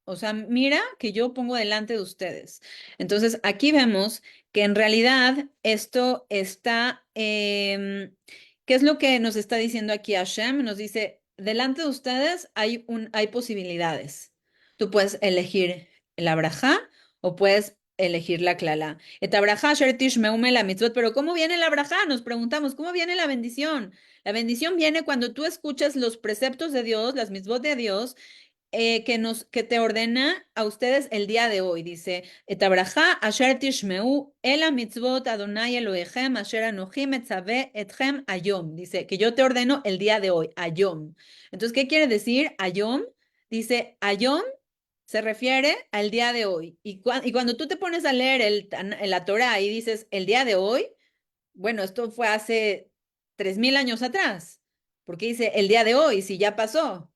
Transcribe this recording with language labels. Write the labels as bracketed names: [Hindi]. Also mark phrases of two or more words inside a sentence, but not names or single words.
[Spanish] O sea, mira que yo pongo delante de ustedes. Entonces, aquí vemos que en realidad esto está, ¿qué es lo que nos está diciendo aquí Hashem? Nos dice, delante de ustedes hay posibilidades. Tú puedes elegir la braja o puedes elegir la klala. [Hebrew] את הברכה אשר תשמעו אל מצוות. [Spanish] Pero ¿cómo viene la braja? Nos preguntamos, ¿cómo viene la bendición? La bendición viene cuando tú escuchas los preceptos de Dios, las mitzvot de Dios, que te ordena a ustedes el día de hoy. Dice, [Hebrew] את הברכה אשר תשמעו אל מצוות אדוני אלוהיכם אשר אנוכי מצווה אתכם היום. [Spanish] Dice que yo te ordeno el día de hoy, ayom. Entonces, ¿qué quiere decir ayom? Dice, ayom se refiere al día de hoy. Y cuando tú te pones a leer la Torah y dices el día de hoy, bueno, esto fue hace 3000 años atrás, porque dice el día de hoy, si ya pasó.